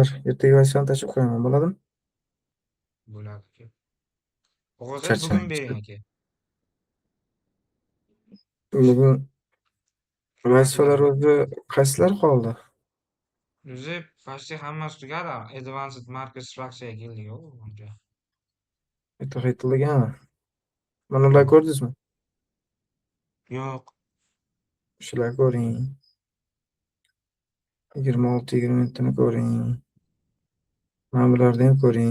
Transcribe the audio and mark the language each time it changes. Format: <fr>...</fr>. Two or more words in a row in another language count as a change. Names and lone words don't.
<uz>Ertaga vazifani tashlab qo'yaman, bo'ladimi? Bo'ladi aka. Qog'ozlar bugun bering aka. Bugun vazifalar o'zi qaysilar qoldi? O'zi почти hammasi tugadi.</uz> <en>Advanced market structure</en> <uz>keldik-ku buncha. Qaytilganmi? Mana ular ko'rdingizmi? Yo'q. Shular ko'ring. 26-27ni ko'ring. Mana bularni ham ko'ring.</uz>